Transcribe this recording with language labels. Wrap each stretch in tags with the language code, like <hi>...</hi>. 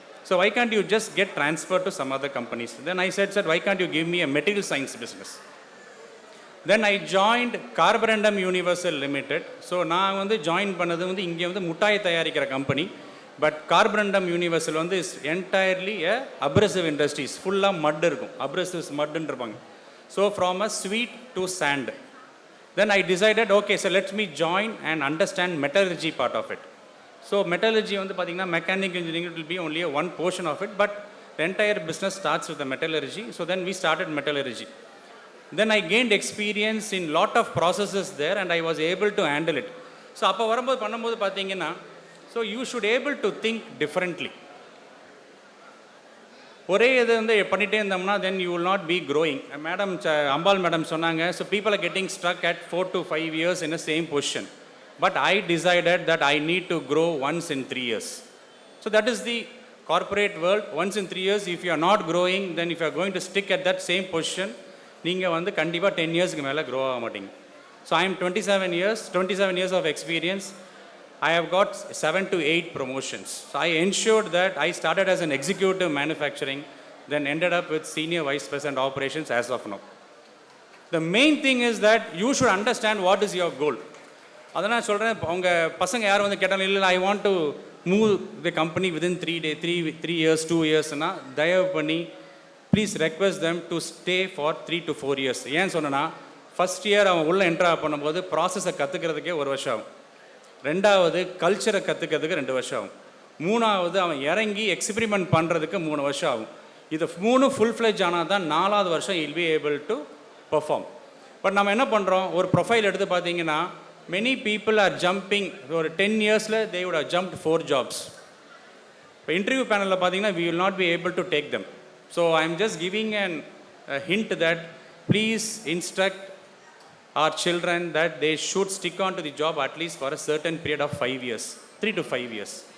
<en>So why can't you just get transferred to some other companies? Then I said, why can't you give me a material science business? Then I joined Carborundum Universal Limited.</en> <ta>So நான் வந்து join பண்ணது வந்து இங்கே வந்து முட்டாய் தயாரிக்கிற company.</ta> <en>But Carborundum Universal வந்து is entirely abrasive industries.</en> <ta>ஃபுல்லாக மட் இருக்கும், அப்ரெசிவ்ஸ் மட்டுன்னு இருப்பாங்க.</ta> <en>So from a sweet to sand. Then I decided, okay, so let me join and understand metallurgy part of it. So metallurgy</en> <ta>வந்து பார்த்தீங்கன்னா</ta> <en>mechanical engineering will be only one portion of it, but the entire business starts with the metallurgy. So then we started metallurgy. Then I gained experience in lot of processes there, and I was able to handle it. So</en> <ta>அப்போ வரும்போது பண்ணும்போது பார்த்தீங்கன்னா,</ta> <en>so you should able to think differently.</en> <ta>ஒரே இது வந்து பண்ணிகிட்டே இருந்தோம்னா</ta> <en>then you will not be growing.</en> <ta>Madam Ambal madam சொன்னாங்க,</ta> <en>so people are getting stuck at 4 to 5 years in the same position. But I decided that I need to grow once in 3 years. So that is the corporate world. Once in 3 years, if you are not growing, then if you are going to stick at that same position,</en> <ta>நீங்கள் வந்து கண்டிப்பாக 10 இயர்ஸ்க்கு மேலே grow ஆக மாட்டீங்க.</ta> <en>So I am 27 years of experience. I have got 7 to 8 promotions. So I ensured that I started as an executive manufacturing, then ended up with senior vice president operations as of now. The main thing is that you should understand what is your goal.</en> <ta>அதை நான் சொல்கிறேன், அவங்க பசங்க யார் வந்து கேட்டாலும் இல்லை</ta> <en>I want to move the company within 3 years 2 yearsனா</en> <ta>தயவு பண்ணி</ta> <en>Please request them to stay for 3 to 4 years.</en> <ta>ஏன் சொன்னேன்னா, ஃபஸ்ட் இயர் அவன் உள்ளே என்ட்ரா பண்ணும்போது ப்ராசஸை கற்றுக்கிறதுக்கே 1 வருஷம் ஆகும். 2வது கல்ச்சரை கற்றுக்கிறதுக்கு 2 வருஷம் ஆகும். 3வது அவன் இறங்கி எக்ஸ்பிரிமெண்ட் பண்ணுறதுக்கு 3 வருஷம் ஆகும். இது 3 ஃபுல் ஃப்ளெஜ் ஆனால் தான் 4வது வருஷம்</ta> <en>இல் be able to perform.</en> <ta>But நம்ம என்ன பண்ணுறோம், ஒரு ப்ரொஃபைல் எடுத்து பார்த்தீங்கன்னா</ta> <en>many people are jumping. ஒரு 10 yearsல they would have jumped 4 jobs.</en> <ta>இப்போ இன்டர்வியூ பேனலில் பார்த்தீங்கன்னா</ta> <en>we will not be able to take them. So I am just giving a hint that please instruct our children that they should stick on to the job at least for a certain period of 5 years, 3 to 5 years.</en>